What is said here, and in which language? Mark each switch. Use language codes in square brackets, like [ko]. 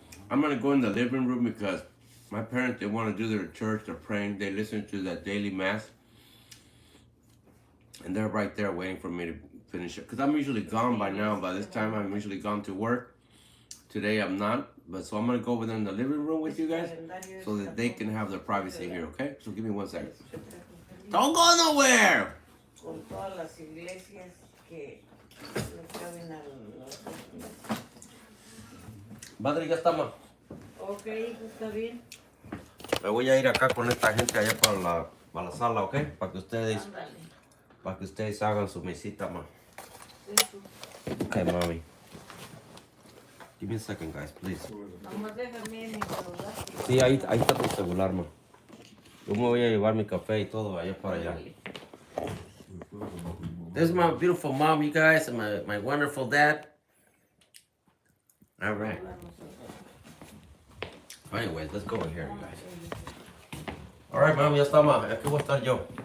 [en] I'm going to go in the living room because my parents, they want to do their church, they're praying, they listen to that daily mass. And they're right there waiting for me finish it. Because I'm usually gone by now. By this time, I'm usually gone to work. Today, I'm not. But so I'm going to go over there in the living room with you guys so that they can have their privacy here, okay? So give me 1 second. Don't go nowhere! [es] Con todas las iglesias que le caben a los... Madre, ya está, ma. Ok, hijo, está bien. Me voy a ir acá con esta gente allá para la sala, ¿ok? Para que ustedes hagan su mesita, ma. [en] Okay, mommy. [es] Give me a second, guys, please. Nomás déjame mi celular. Sí, ahí está tu celular, ma. Yo me voy a llevar mi café y todo allá para allá. [en] This is my beautiful mom, you guys, and my wonderful dad. All right. Anyways, let's go in here, you guys. All right, mom, [es] ya está, ma. Aquí voy a estar yo.